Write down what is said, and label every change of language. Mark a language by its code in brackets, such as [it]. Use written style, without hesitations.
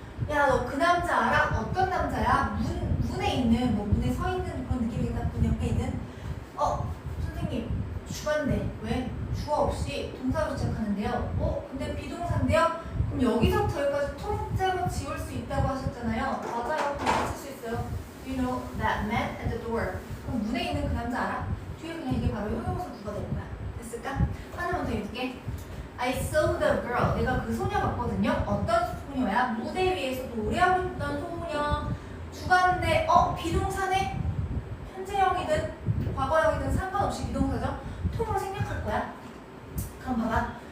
[ko] 야, 너 그 남자 알아? 어떤 남자야? 문에 있는, 뭐 문에 서 있는 그런 느낌이겠다. 문 옆에 있는. 선생님, 주관대. 왜? 주어 없이 동사로 시작하는데요. 근데 비동사인데요? 그럼 여기서부터 여기까지 통째로 지울 수 있다고 하셨잖아요. 맞아요. 그렇게 쓸 수 있어요. [en] You know that man at the door. [ko] 그럼 문에 있는 그 남자 알아? 뒤에 그냥 이게 바로 형용사 구가 되는 거야. 됐을까? 하나만 더 읽을게. [en] I saw the girl. [ko] 내가 그 소녀 봤거든요. 어떤 소녀야? 무대 위에서 노래하고 있던 소녀. 주관대. 비동사네? 현재형이든 과거형이든 상관없이 비동사죠. 통으로 생략할 거야. 그럼 봐봐.